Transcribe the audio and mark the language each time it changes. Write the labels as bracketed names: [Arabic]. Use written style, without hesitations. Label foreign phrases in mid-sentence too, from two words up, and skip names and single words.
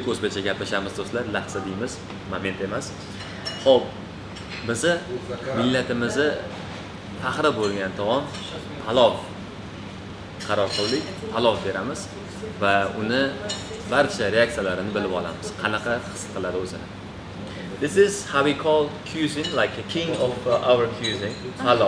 [Uzbek] O'zbekcha gaplashamiz do'stlar, lahza deymiz, moment emas. Xo'p, bizni millatimizni faxri bo'lgan taom palov qaror qildik. Palov beramiz va uni barcha reaksiyalarini bilib olamiz. Qanaqa his qiladi o'zini. [English] This is how we call cuisine, like a king of our cuisine, palov.